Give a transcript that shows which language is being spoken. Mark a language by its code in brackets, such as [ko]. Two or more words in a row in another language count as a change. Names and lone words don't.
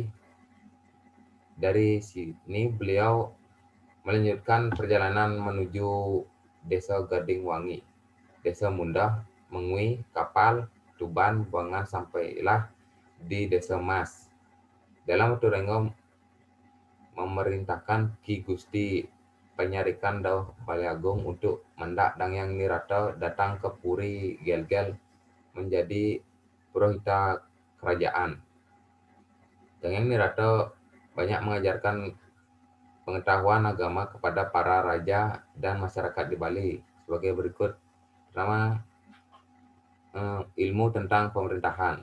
[id] Dari sini beliau melanjutkan perjalanan menuju Desa Gading Wangi, Desa Mundah, Mengui, Kapal, Tuban, Buangan, sampailah di Desa Mas. Dalam waktu Rengong memerintahkan Ki Gusti Penyarikan Dauh Balai Agung untuk mendak Dangyang Nirata datang ke Puri Gelgel menjadi purohita kerajaan. Dongeng Nirato banyak mengajarkan pengetahuan agama kepada para raja dan masyarakat di Bali sebagai berikut. Pertama, ilmu tentang pemerintahan.